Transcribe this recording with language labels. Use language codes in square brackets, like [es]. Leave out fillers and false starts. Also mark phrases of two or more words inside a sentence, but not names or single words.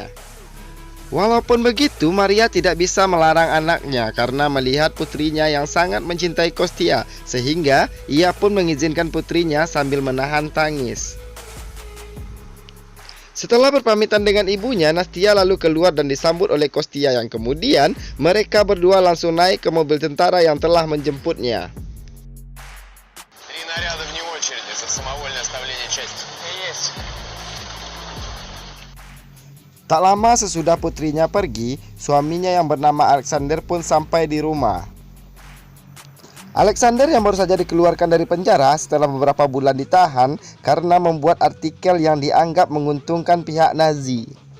[id] Walaupun begitu, Maria tidak bisa melarang anaknya karena melihat putrinya yang sangat mencintai Kostya, sehingga ia pun mengizinkan putrinya sambil menahan tangis. Setelah berpamitan dengan ibunya, Nastia lalu keluar dan disambut oleh Kostya yang kemudian mereka berdua langsung naik ke mobil tentara yang telah menjemputnya. [ru] 3 наряда вне очереди за самовольное оставление части. Есть. [id] Tak lama sesudah putrinya pergi, suaminya yang bernama Alexander pun sampai di rumah. Alexander yang baru saja dikeluarkan dari penjara setelah beberapa bulan ditahan karena membuat artikel yang dianggap menguntungkan pihak Nazi.